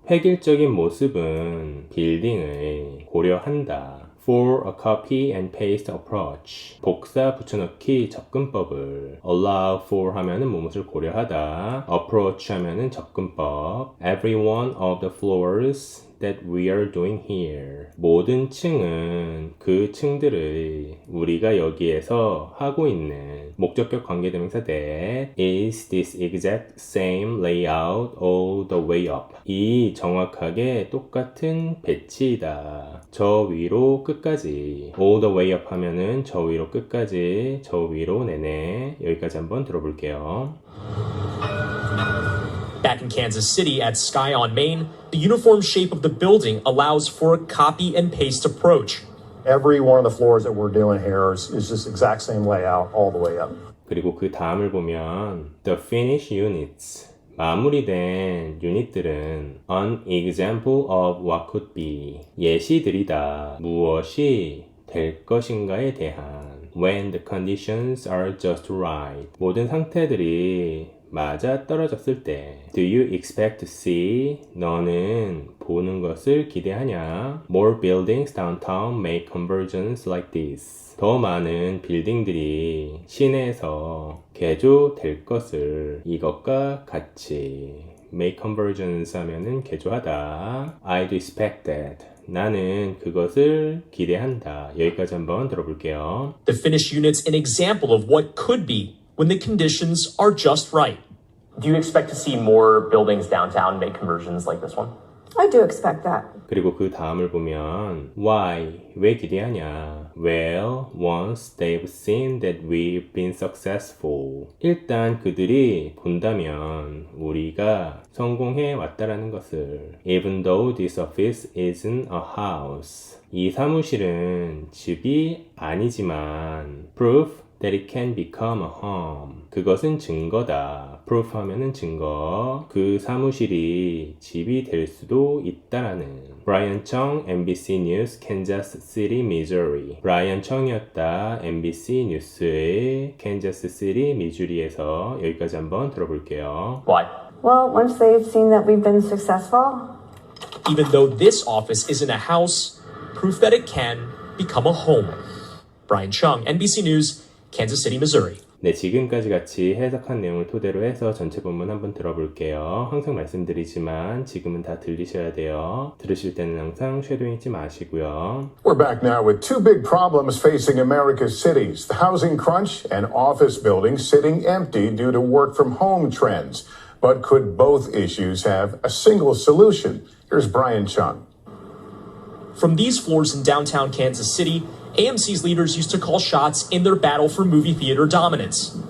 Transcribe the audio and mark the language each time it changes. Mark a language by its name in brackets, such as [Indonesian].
[Korean] 획일적인 모습은 빌딩을 고려한다. [English] For a copy and paste approach. [Korean] 복사 붙여넣기 접근법을. [English] Allow for [Korean] 하면은 무엇을 고려하다. [English] Approach [Korean] 하면은 접근법. [English] Every one of the floors that we are doing here. [Korean] 모든 층은 그 층들의 우리가 여기에서 하고 있는 목적격 관계대명사 [English] that is this exact same layout all the way up. [Korean] 이 정확하게 똑같은 배치이다. 저 위로 끝까지. [English] all the way up [Korean] 하면은 저 위로 끝까지, 저 위로 내내. 여기까지 한번 들어볼게요. [English] Back in Kansas City at Sky on Main, the uniform shape of the building allows for a copy and paste approach. Every one of the floors that we're doing here is just exact same layout all the way up. [Korean] 그리고 그 다음을 보면 [English] the finished units [Korean] 마무리된 유닛들은 [English] an example of what could be [Korean] 예시들이다. 무엇이 될 것인가에 대한 [English] when the conditions are just right [Korean] 모든 상태들이 맞아 떨어졌을 때 [English] Do you expect to see? [Korean] 너는 보는 것을 기대하냐? [English] More buildings downtown make conversions like this. [Korean] 더 많은 빌딩들이 시내에서 개조될 것을 이것과 같이 [English] make conversions [Korean] 하면은 개조하다. [English] I'd expect that. [Korean] 나는 그것을 기대한다. 여기까지 한번 들어볼게요. [English] The finished unit's an example of what could be when the conditions are just right. Do you expect to see more buildings downtown make conversions like this one? I do expect that. [Korean] 그리고 그 다음을 보면 [English] why? [Korean] 왜 기대하냐? [English] Well, once they've seen that we've been successful. [Korean] 일단 그들이 본다면 우리가 성공해 왔다라는 것을 [English] Even though this office isn't a house. [Korean] 이 사무실은 집이 아니지만 [English] proof that it can become a home. [Korean] 그것은 증거다. proof 하면은 증거. 그 사무실이 집이 될 수도 있다라는. 브라이언 청, MBC 뉴스, 캔자스 시티, 미주리. 브라이언 청이었다. MBC 뉴스의 캔자스 시티, 미주리에서 여기까지 한번 들어볼게요. [English] Why? Well, once they've seen that we've been successful, Even though this office isn't a house, proof that it can become a home. Brian Chung, NBC News, Kansas City, Missouri. [Korean] 네, 지금까지 같이 해석한 내용을 토대로 해서 전체 본문 한번 들어볼게요. 항상 말씀드리지만 지금은 다 들리셔야 돼요. 들으실 때는 항상 쉐도잉 잊지 마시고요. [English] We're back now with two big problems facing America's cities, the housing crunch and office buildings sitting empty due to work from home trends. But could both issues have a single solution? Here's Brian Chung. From these floors in downtown Kansas City, AMC's leaders used to call shots in their battle for movie theater dominance.